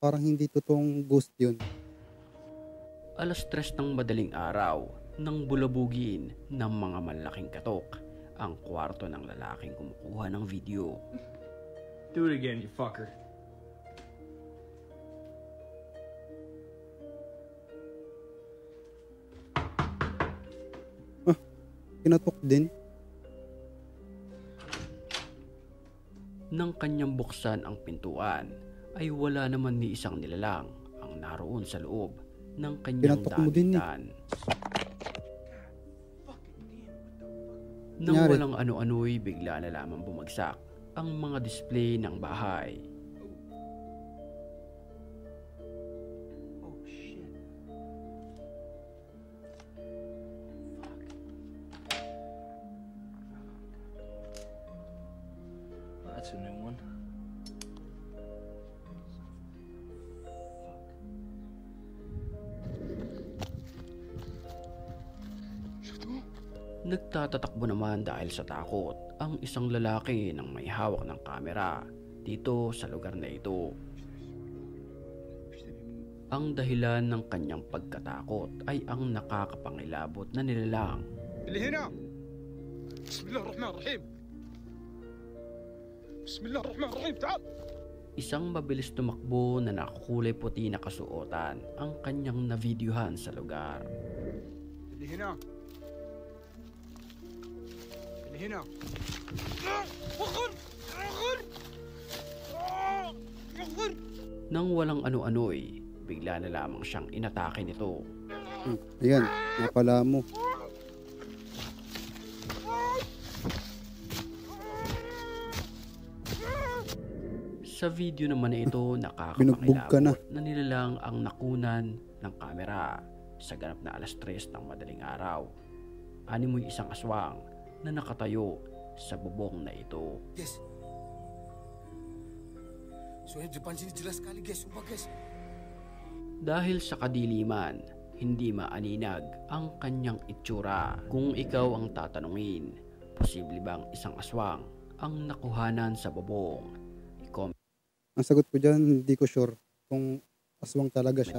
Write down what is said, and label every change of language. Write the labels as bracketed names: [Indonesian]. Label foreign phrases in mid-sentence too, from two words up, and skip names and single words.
[Filipino] Parang hindi totoong ghost yun. Alas 3 ng madaling araw nang bulabugin ng mga malaking katok ang kwarto ng lalaking kumukuha ng video. [English] Do it again, you fucker. [Filipino] Kinatok din. Nang kanyang buksan ang pintuan, ay wala naman ni isang nilalang ang naroon sa loob ng kanyang Kinatok mo din, damitan. Nang Nangyari? walang ano-ano'y bigla na lamang bumagsak ang mga display ng bahay. [English] Oh shit. That's a new one. [Filipino] Nagtatatakbo naman dahil sa takot ang isang lalaki ng may hawak ng kamera dito sa lugar na ito. Ang dahilan ng kanyang pagkatakot ay ang nakakapangilabot na nilalang. [Arabic] اللي هنا بسم الله الرحمن الرحيم بسم الله الرحمن الرحيم تعال [Filipino] Isang mabilis tumakbo na nakukulay puti na kasuotan ang kanyang navideohan sa lugar. [Arabic] اللي هنا اللي هنا وخر وخر وخر. [Filipino] Nang walang ano-ano'y, bigla na lamang siyang inatake nito. Ayan, napala mo. Sa video naman na ito, Binugbog ka na. nakakapangilabot na nilalang ang nakunan ng kamera sa ganap na alas 3 ng madaling araw. Animoy isang aswang na nakatayo sa bubong na ito. Guys. [Indonesian] Soalnya depan sini jelas sekali guys, sumpah guys. [Filipino] Dahil sa kadiliman, hindi maaninag ang kanyang itsura. Kung ikaw ang tatanungin, posible bang isang aswang ang nakuhanan sa bubong? I-comment Ang sagot ko dyan, hindi ko sure kung aswang talaga siya.